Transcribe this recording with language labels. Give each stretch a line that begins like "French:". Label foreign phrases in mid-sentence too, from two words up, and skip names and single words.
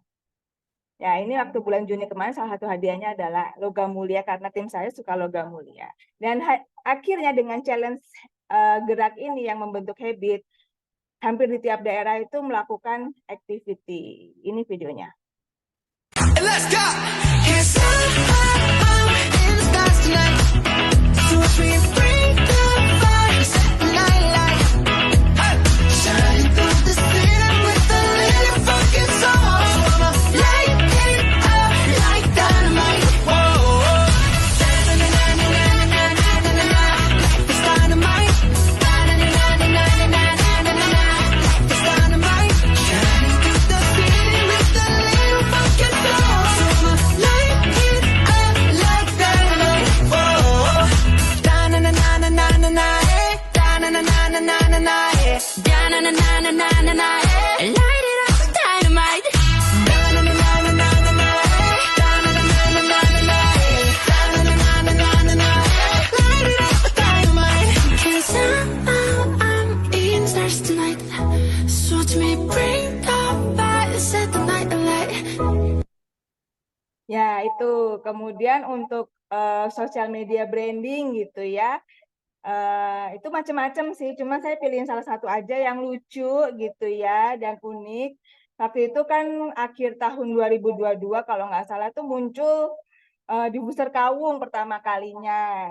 Indonesian: Ya ini waktu bulan Juni kemarin salah satu hadiahnya adalah logam mulia karena tim saya suka logam mulia. Dan akhirnya dengan challenge gerak ini yang membentuk habit, hampir di tiap daerah itu melakukan activity. Ini videonya.
English: Let's go! Yes, I'm in the stars tonight. So we bring the fire, set the night light. Hey! Shining through the city with a little fucking soul. So I'ma light it up like dynamite. Whoa! Na-na-na-na-na-na-na-na-na-na. Life is dynamite. Na-na-na-na-na-na-na-na-na. Life is dynamite. Shining through the city with a little fucking soul. So I'ma light it up like dynamite. Whoa! Da-na-na-na-na-na-na-na. Da-na-na-na-na-na-na. Da-na-na-na-na-na-na. Light it up like dynamite. Da-na-na-na-na-na-na. Da-na-na-na-na-na-na. Da-na-na-na-na-na-na. Light it up like dynamite. 'Cause I'm in stars tonight. So watch me bring the fire, set the night alight.
Indonesian: Ya, itu. Kemudian untuk
English: social media branding
Indonesian: gitu ya. Itu macam-macam sih, cuma saya pilihin salah satu aja yang lucu gitu ya dan unik. Waktu itu kan akhir tahun 2022 kalau nggak salah tuh muncul diffuser kawung pertama kalinya.